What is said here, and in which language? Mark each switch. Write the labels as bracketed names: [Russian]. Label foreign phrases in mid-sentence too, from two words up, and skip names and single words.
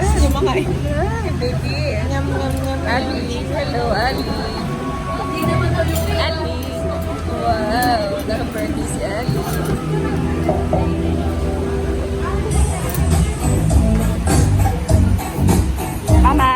[Filipino] Kumakain. Ay, baby. Nyam, nyam, nyam. Ali. Hello, Ali. Ali. Wow. Naka-birthday si Ali. Mama.